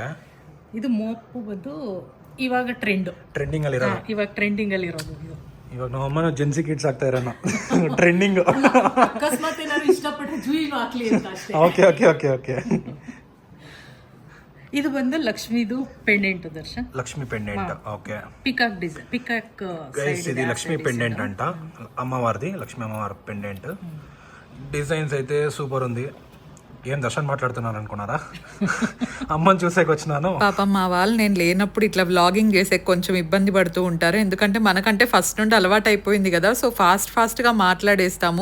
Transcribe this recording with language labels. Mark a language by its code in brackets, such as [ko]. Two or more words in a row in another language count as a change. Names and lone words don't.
[kn] ಇದು ಮೋಪ್ ಬಂದು ಇವಾಗ ಟ್ರೆಂಡಿಂಗ್ ಅಲ್ಲಿ ಇರೋದು ಇದು. ಇವಾಗ ನಮ್ಮ ಅಮ್ಮನ [en] Gen Z kids [kn] ಆಗ್ತಾ ಇರೋಣ ಟ್ರೆಂಡಿಂಗ್. ಅಕಸ್ಮಾತ್ ಏನಾದ್ರು ಇಷ್ಟಪಟ್ಟರೆ ಜೂಯಿಗೆ ಹಾಕ್ಲಿ ಅಂತ ಅಷ್ಟೇ. ಓಕೆ ಓಕೆ ಓಕೆ ಓಕೆ. ಇದು ಬಂದು ಲಕ್ಷ್ಮೀದು ಪೆಂಡೆಂಟ್ ದರ್ಶನ್. ಲಕ್ಷ್ಮಿ ಪೆಂಡೆಂಟ್. ಓಕೆ. [en] peacock design, peacock [te] గైస్ ఇది లక్ష్మీ పెండెంట్ అంట, అమ్మవారిది, లక్ష్మీ అమ్మవారి పెండెంట్. డిజైన్స్ అయితే సూపర్ ఉంది. ఏం దర్శన్ మాట్లాడుతున్నాను అనుకున్నారా? అమ్మని చూసేకి వచ్చినాను. పాపం మా వాళ్ళు నేను లేనప్పుడు ఇట్లా వ్లాగింగ్ చేసే కొంచెం ఇబ్బంది పడుతూ ఉంటారు, ఎందుకంటే మనకంటే ఫస్ట్ నుండి అలవాటు అయిపోయింది కదా, సో ఫాస్ట్గా మాట్లాడేస్తాము.